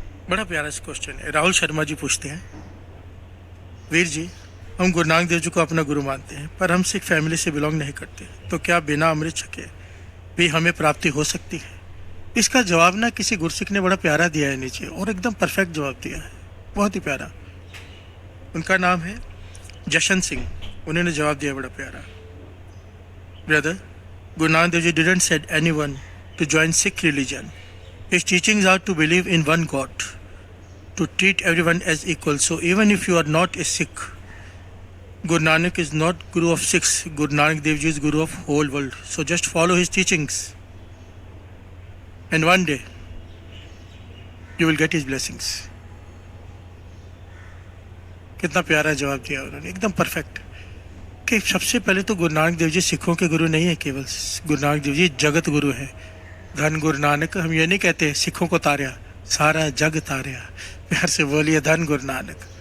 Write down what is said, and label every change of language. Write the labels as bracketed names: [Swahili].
[Hindi] बड़ा प्यारा सा क्वेश्चन है। राहुल शर्मा जी पूछते हैं, वीर जी, हम गुरु नानक देव जी को अपना गुरु मानते हैं, पर हम सिख फैमिली से बिलोंग नहीं करते, तो क्या बिना अमृत छके भी हमें प्राप्ति हो सकती है? इसका जवाब ना किसी गुरसिख ने बड़ा प्यारा दिया है नीचे, और एकदम परफेक्ट जवाब दिया है, बहुत ही प्यारा। उनका नाम है जशन सिंह। उन्होंने जवाब दिया बड़ा प्यारा। [English] Brother, Guru Nanak Dev Ji didn't said anyone to join Sikh religion. His teachings are to believe in one God, to treat everyone as equal. So even if you are not a Sikh, Guru Nanak is not Guru of Sikhs. Guru Nanak Dev Ji is Guru of whole world. So just follow his teachings, and one day you will get his blessings. [Hindi] कितना प्यारा जवाब दिया उन्होंने, एकदम perfect. कि सबसे पहले तो गुरु नानक देव जी सिखों के गुरु नहीं है, केवल गुरु नानक देव जी जगत गुरु है। धन गुरु नानक, हम ये नहीं कहते सिखों को तारया, सारा जग तारया। प्यार से बोलिए धन गुरु नानक।